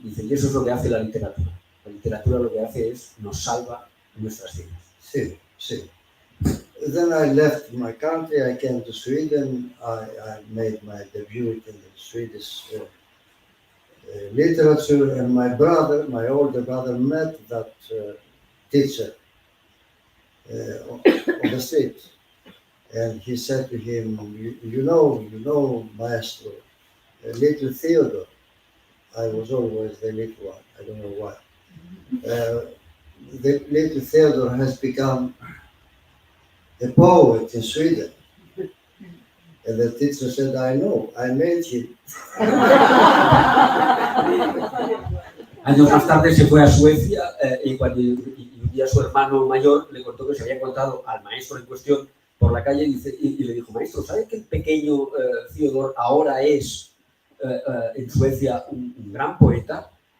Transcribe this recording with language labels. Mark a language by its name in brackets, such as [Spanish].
[Spanish] Dice, y eso es lo que hace la literatura. La literatura lo que hace es nos salva nuestras vidas. Sí, sí. [English] Then I left my country, I came to Sweden, I made my debut in the Swedish literature, and my older brother, met that teacher on the street. And he said to him, you know, maestro, little Theodor. I was always the little one, I don't know why. The little Theodor has become a poet in Sweden. And the teacher said, I know, I made him. [Spanish] Años más tarde se fue a Suecia y un día su hermano mayor le contó que se había encontrado al maestro en cuestión por la calle y le dijo, maestro, ¿sabe que el pequeño Theodor ahora es en Suecia un gran poeta?